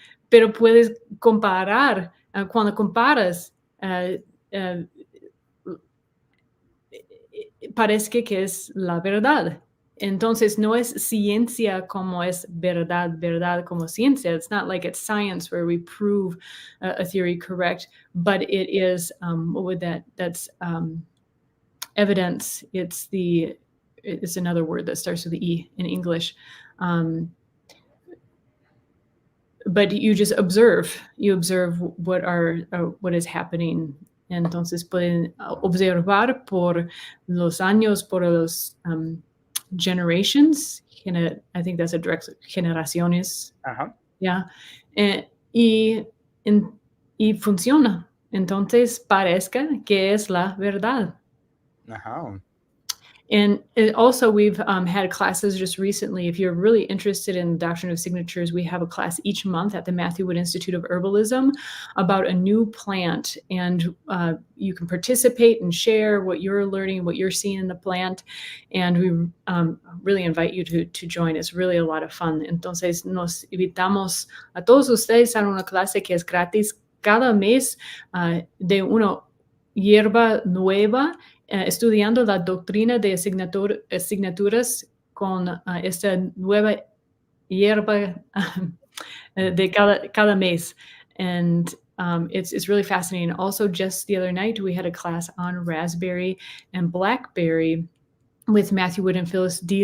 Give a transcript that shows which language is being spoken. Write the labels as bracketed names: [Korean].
[Spanish] Pero puedes comparar, cuando comparas, parece que es la verdad. Entonces, no es ciencia como es verdad como ciencia. [English] It's not like it's science where we prove a theory correct, but it is, that's evidence. It's another word that starts with the E in English. But you just observe. You observe what is happening. [Spanish] Entonces pueden observar por los años, por los generations. [English] I think that's a direct generaciones. Uh-huh. [Spanish] Yeah. Y funciona. Entonces parezca que es la verdad. Uh-huh. [English] And also, we've had classes just recently. If you're really interested in the Doctrine of Signatures, we have a class each month at the Matthew Wood Institute of Herbalism about a new plant. And you can participate and share what you're learning, what you're seeing in the plant. And we really invite you to join. It's really a lot of fun. [Spanish] Entonces, nos invitamos a todos ustedes a una clase que es gratis cada mes de una hierba nueva, estudiando la doctrina de asignaturas con esta nueva hierba de cada mes. [English] And it's really fascinating. Also, just the other night, we had a class on raspberry and blackberry with Matthew Wood and Phyllis D.